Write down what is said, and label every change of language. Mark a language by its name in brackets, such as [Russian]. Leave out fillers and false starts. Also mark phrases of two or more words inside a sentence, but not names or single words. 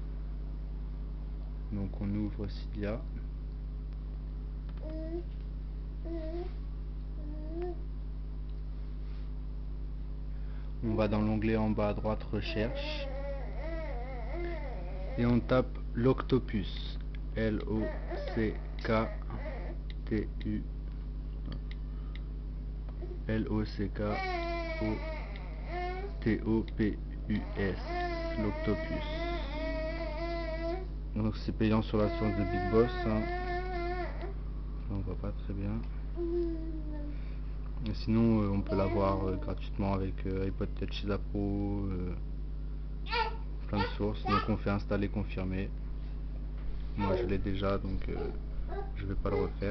[French] Donc on ouvre Cydia. On va dans l'onglet en bas à droite recherche. Et on tape l'Octopus. L-O-C-K-T-U L-O-C-K-O-T-O-P-U-S. L'Octopus. Donc c'est payant sur la source de Big Boss. On voit pas très bien. Et sinon on peut l'avoir gratuitement avec iPod Touch Pro, plein de sources. Donc on fait installer confirmer. Moi je l'ai déjà donc je vais pas le refaire.